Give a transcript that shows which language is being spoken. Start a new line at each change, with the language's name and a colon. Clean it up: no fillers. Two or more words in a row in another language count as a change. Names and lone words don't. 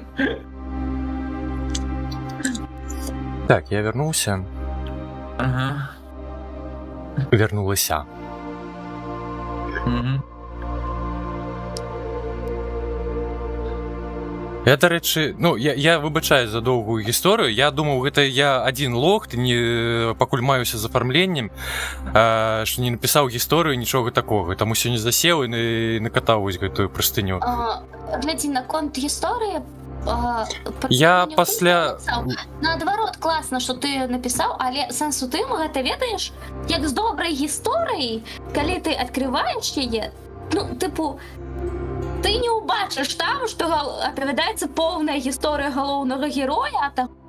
Russian: Так, я вернулся. Ага. Вернулася. Угу.
Ukrainian: Я, до речі, ну, я вибачаюсь за довгу історію. Я думав,
Belarusian: гэта я один лох, не пакуль маюся з афармленнем,
Ukrainian: що не написав історію, нічого такого. Тому сьогодні засів і накатав ось гэтую простыню.
Belarusian: Глядзі, на конт гісторыі Я пасля... Наадварот, класна, што ты напісаў, але сэнс у тым, гэта ведаеш, як з добрай гісторыяй, калі ты адкрываеш яе, ну, тыпу, ты не ўбачыш там, што апавядаецца поўная гісторыя галоўнага героя, а